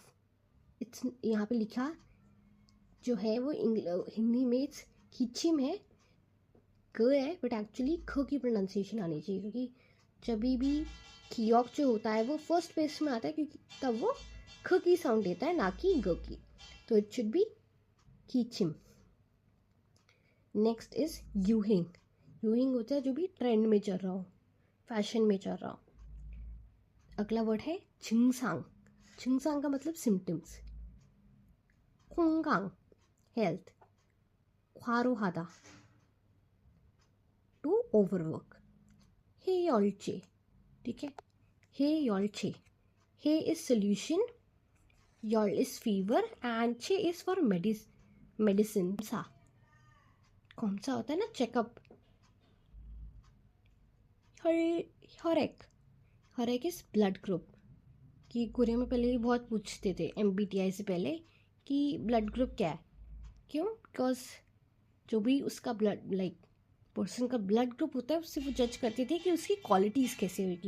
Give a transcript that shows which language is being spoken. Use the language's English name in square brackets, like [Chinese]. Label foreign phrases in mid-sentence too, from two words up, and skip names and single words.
[Hindi] इट्स यहाँ पे लिखा जो है वो हिंदी में खिचिम है, क है, [English] but actually [Hindi] ख की प्रोनाउंसिएशन आनी चाहिए, क्योंकि जब भी खियोक जो होता है वो [English] first pace [Hindi] में आता है, क्योंकि तब वो ख की साउंड देता है, ना कि ग की, तो [English] it should be [Hindi] खीचिम। [English] next is यूहिंग। [Hindi] यूहिंग होता है जो भी ट्रेंड में चल रहा हो, फैशन में चल रहा हो। अगला वर्ड है छिंगसांग। छिंगसांग का मतलब सिम्टम्स। [Korean] 건강 health, 과로하다 [English] to overwork. [Korean] 해열제, [Hindi] ठीक है, [English] 해열제, हे is solution, 열 is fever and चे is for medicine. [Hindi] सा कौन सा होता है ना चेकअप. [English] हरेक, हरेक is blood group. [Hindi] कि कोरिया में पहले भी बहुत पूछते थे MBTI से पहले कि [English] blood group [Hindi] क्या है. क्यों? बिकॉज जो भी उसका ब्लड पर्सन का [English] blood group [Hindi] होता है उससे वो जज करते थे कि उसकी क्वालिटीज़ कैसे होगी.